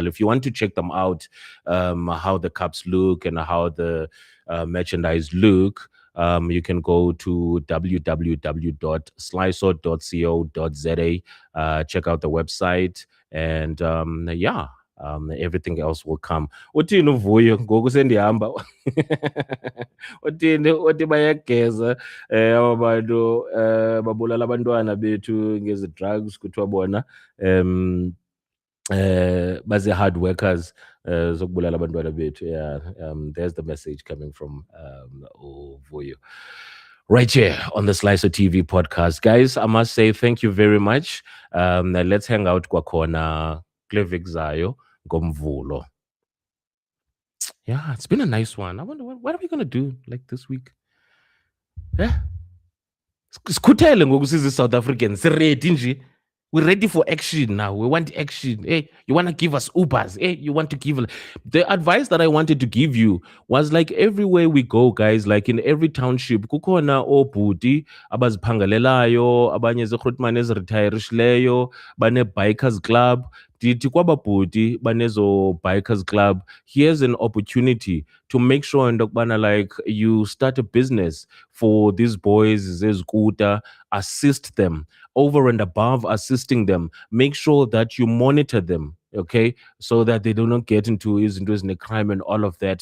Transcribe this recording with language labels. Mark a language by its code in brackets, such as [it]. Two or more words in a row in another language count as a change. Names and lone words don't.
[en] If you want to check them out, how the cups look and how the merchandise look, you can go to www.slyso.co.za, check out the website, and everything else will come. [xh] Uthini uvuyo ngoku sendihamba? Uthi bayageza abantu babulala abantwana bethu ngezi drugs kuthiwa bona bazi [en] hard workers [xh] zokubulala abantwana bethu. [en] Yeah, there's the message coming from Uvuyo. Right here on the Slyso TV podcast. Guys, I must say thank you very much. Let's hang out kwakhona Klevik Zayo Gomvulo. Yeah, it's been a nice one. I wonder what are we going to do like this week? Yeah. [xh] Skutele ngoku sizi South Africans. [en] Ready nje. We're ready for action now. We want action. Hey, you want to give us Ubers? Hey, you want to give... The advice that I wanted to give you was like everywhere we go, guys, like in every township, [xh] kukhona obhuti abaziphangalelayo, abanye zigrutmane eziretirishileyo, bane [en] bikers club. [xh] Dithi kwababhuti banezo [en] bikers club, here's an opportunity to make sure ndokubana like you start a business for these boys zezikuta, assist them. Over and above assisting them, make sure that you monitor them, okay, so that they do not get into crime and all of that.